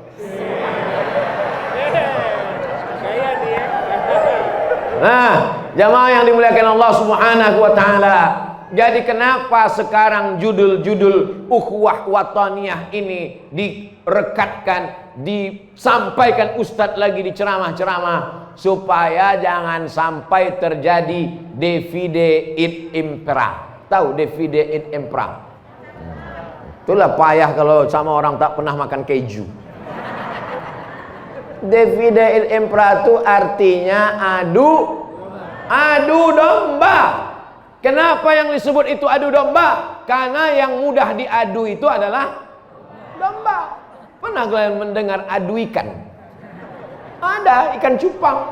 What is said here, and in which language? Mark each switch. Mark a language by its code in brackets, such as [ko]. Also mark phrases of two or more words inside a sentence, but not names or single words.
[id] Nah, jamaah yang dimuliakan Allah [ar] Subhanahu wa taala. [id] Jadi kenapa sekarang judul-judul [ar] ukhuwah wataniyah [id] ini direkatkan, disampaikan Ustadz lagi di ceramah-ceramah supaya jangan sampai terjadi [la] divide et impera. [id] Tahu [la] divide et impera? [id] Itulah payah kalau sama orang tak pernah makan keju. [la] Divide il impera [id] itu artinya adu domba. Kenapa yang disebut itu adu domba? Karena yang mudah diadu itu adalah domba. Pernah kalian mendengar adu ikan? Ada ikan cupang.